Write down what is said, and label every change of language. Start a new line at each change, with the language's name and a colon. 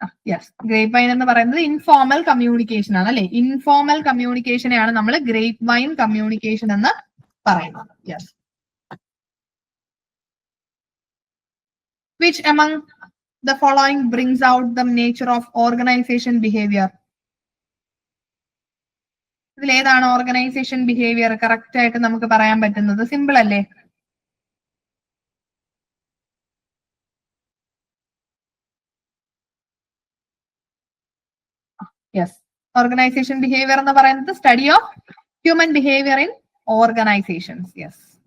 Malayalam: Yes, grape wine എന്ന് പറയുന്നത് informal communication ആണ് അല്ലെ? ഇൻഫോർമൽ കമ്മ്യൂണിക്കേഷനെയാണ് നമ്മൾ ഗ്രേപ്പ് വൈൻ കമ്മ്യൂണിക്കേഷൻ എന്ന് പറയുന്നത്. Yes.
English: Which among the following brings out the nature of organization behavior?
Malayalam: ഇതിൽ ഏതാണ് ഓർഗനൈസേഷൻ ബിഹേവിയർ കറക്റ്റ് ആയിട്ട് നമുക്ക് പറയാൻ പറ്റുന്നത്? സിമ്പിൾ അല്ലേ? യെസ്, ഓർഗനൈസേഷൻ ബിഹേവിയർ എന്ന് പറയുന്നത്
English: Study of human behaviour in organisations.
Malayalam: Yes.